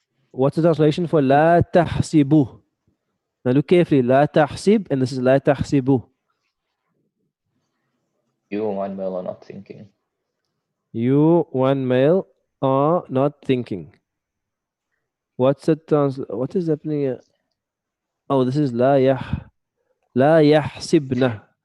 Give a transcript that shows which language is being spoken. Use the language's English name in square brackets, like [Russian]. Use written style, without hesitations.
[English] What's the translation for [Arabic] لا تحسبوا? [English] Now look carefully. [Arabic] لا تحسب [English] and this is [Arabic] لا تحسبوا. [English] You, one male, are not thinking. You, one male, are not thinking. What is happening here? Oh, this is [Arabic] لا يحسبنا.